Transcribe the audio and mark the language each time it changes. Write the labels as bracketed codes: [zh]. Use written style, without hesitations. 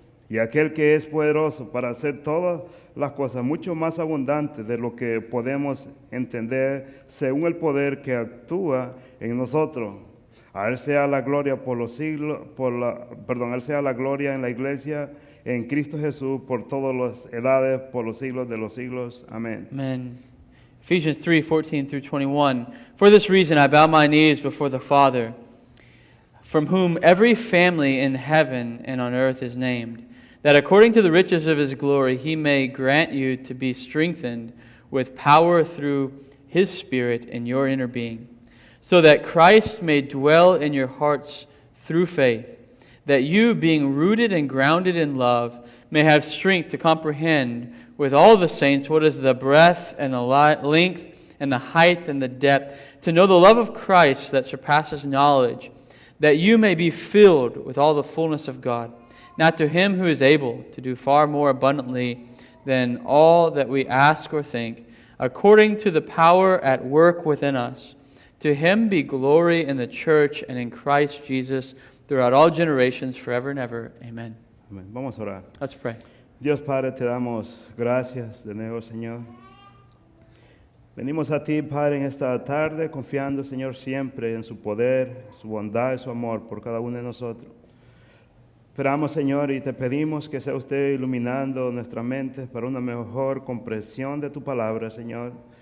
[es] Y aquel que es poderoso para hacer todas las cosas mucho más abundantes de lo que podemos entender, según el poder que actúa en nosotros. A él sea la gloria por los siglos, a él sea la gloria en la iglesia, en Cristo Jesús, por todas las edades, por los siglos de los siglos. Amén. [en] Amen. Ephesians 3:14 through 21. For this reason I bow my knees before the Father, from whom every family in heaven and on earth is named, that according to the riches of His glory He may grant you to be strengthened with power through His Spirit in your inner being, so that Christ may dwell in your hearts through faith, that you, being rooted and grounded in love, may have strength to comprehend with all the saints what is the breadth and the length and the height and the depth, to know the love of Christ that surpasses knowledge, that you may be filled with all the fullness of God. Now to Him who is able to do far more abundantly than all that we ask or think, according to the power at work within us, to Him be glory in the church and in Christ Jesus throughout all generations, forever and ever. Amen. [es] Amén. Vamos a orar. [en] Let's pray. [es] Dios Padre, te damos gracias de nuevo, Señor. Venimos a ti, Padre, en esta tarde, confiando, Señor, siempre en su poder, su bondad y su amor por cada uno de nosotros. Esperamos, Señor, y te pedimos que sea usted iluminando nuestra mente para una mejor comprensión de tu palabra, Señor.